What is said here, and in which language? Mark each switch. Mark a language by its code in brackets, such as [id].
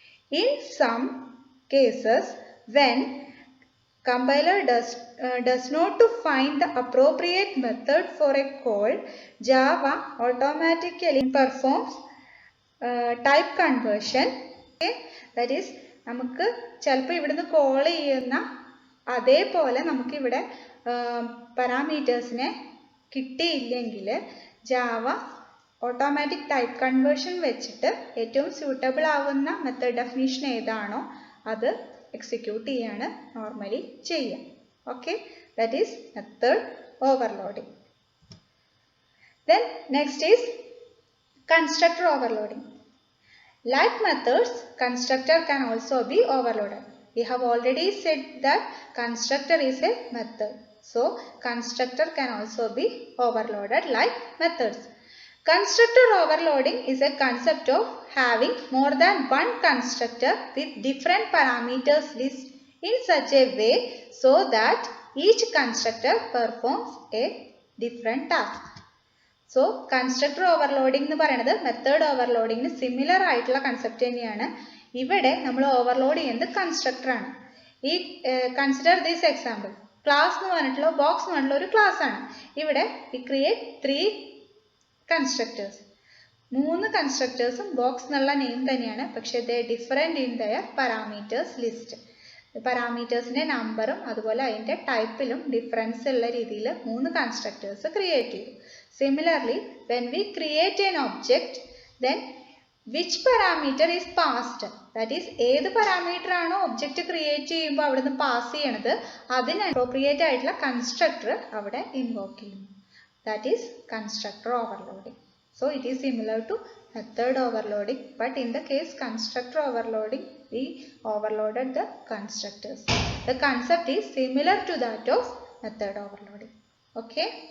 [en] In some cases, when compiler does not find the appropriate method for a call, Java automatically performs type conversion. Okay? That is, [ml] നമുക്ക് ചിലപ്പോൾ ഇവിടുന്ന് call ചെയ്യുന്ന അതേപോലെ നമുക്കിവിടെ പാരാമീറ്റേഴ്സിനെ കിട്ടിയില്ലെങ്കിൽ Java automatic type conversion വെച്ചിട്ട് ഏറ്റവും സ്യൂട്ടബിൾ ആവുന്ന മെത്തേഡ് ഡെഫിനീഷൻ ഏതാണോ അത് എക്സിക്യൂട്ട് ചെയ്യാണ് നോർമലി ചെയ്യുക. [en] Okay, that is method overloading. Then next is constructor overloading. Like methods, constructor can also be overloaded. We have already said that constructor is a method. So constructor can also be overloaded like methods. Constructor overloading is a concept of having more than one constructor with different parameters list in such a way so that each constructor performs a different task. So constructor overloading [ml] എന്ന് പറയുന്നത് method ഓവർലോഡിങ്ങിന് similar ആയിട്ടുള്ള concept തന്നെയാണ്. ഇവിടെ നമ്മൾ overload ചെയ്യുന്നത് constructor ആണ്. ഈ [en] consider this example, [ml] class എന്ന് പറഞ്ഞിട്ടുള്ള ബോക്സ് എന്ന് പറഞ്ഞിട്ടുള്ള ഒരു ക്ലാസ് ആണ്. ഇവിടെ [en] We create 3 constructors. [ml] 3 കൺസ്ട്രക്ടേഴ്സും ബോക്സ് എന്നുള്ള നെയിം തന്നെയാണ്, പക്ഷേ [en] They different in their parameters list. [ml] പാരാമീറ്റേഴ്സിൻ്റെ നമ്പറും അതുപോലെ അതിൻ്റെ ടൈപ്പിലും ഡിഫറൻസ് ഉള്ള രീതിയിൽ 3 കൺസ്ട്രക്ടേഴ്സ് ക്രിയേറ്റ് ചെയ്തു. [en] Similarly, when we create an object, then which parameter is passed? That is, [ml] ഏത് പാരാമീറ്റർ ആണോ ഒബ്ജക്റ്റ് ക്രിയേറ്റ് ചെയ്യുമ്പോൾ അവിടുന്ന് പാസ് ചെയ്യണത് അതിന് അപ്രോപ്രിയേറ്റ് ആയിട്ടുള്ള കൺസ്ട്രക്ടർ അവിടെ ഇൻവോക്ക് ചെയ്യുന്നു. [en] That is constructor overloading. So it is similar to method overloading, but in the case constructor overloading, we overloaded the constructors. The concept is similar to that of method overloading. Okay.